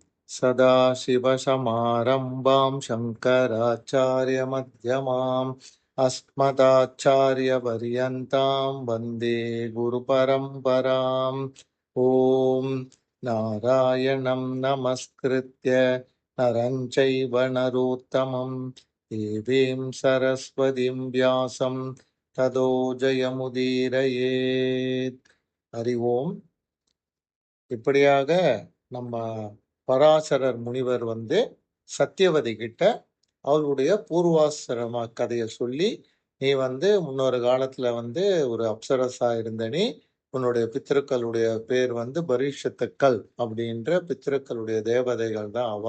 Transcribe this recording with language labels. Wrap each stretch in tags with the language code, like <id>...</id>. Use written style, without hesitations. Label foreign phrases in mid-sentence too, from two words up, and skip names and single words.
<sa>सदाशिवसमारम्भां शङ्कराचार्यमध्यमाम् अस्मदाचार्यपर्यन्तां वन्दे गुरुपरम्पराम्। ॐ नारायणं नमस्कृत्य नरं चैव नरोत्तमं देवीं सरस्वतीं व्यासं ततो जयमुदीरयेत्. हरि ஓம்.</sa> <ta>இப்படியாக நம்ம பராசரர் முனிவர் சத்தியவதி கிட்ட அவளுடைய பூர்வாசிரம கதையை சொல்லி, நீ முன்னொரு காலத்துல ஒரு அப்சரஸா இருந்த நீ, உன்னுடைய பித்திருக்களுடைய பேர் பரீஷத்துக்கள் அப்படின்ற பித்திருக்களுடைய தேவதைகள் தான் அவா.</ta>